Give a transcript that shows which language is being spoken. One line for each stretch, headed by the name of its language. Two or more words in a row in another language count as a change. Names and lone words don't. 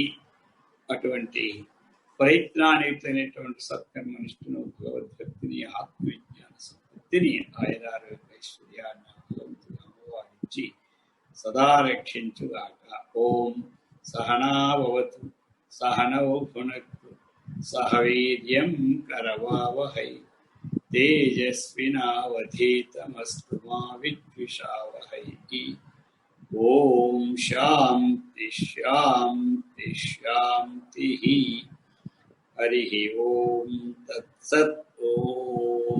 Telugu: అటువంటి ప్రయత్నాన్నిటువంటి సత్కర్మనిష్ఠను, భగవద్భక్తిని, ఆత్మవిజ్ఞాన సంపత్తిని, ఆయురారోగ్య ఐశ్వర్యాన్ని భగవంతుడు అమ్మవారించి సదా రక్షించుగాక.
Sanskrit: ఓం సహనాభవతు సహనౌ భునక్తు సహ వీర్యం కరవావహై तेजस्विनावधीतमस्तु मा विद्विषावहै। ओम शांति शांति शांति। हरि ओम तत्सत्। ओम।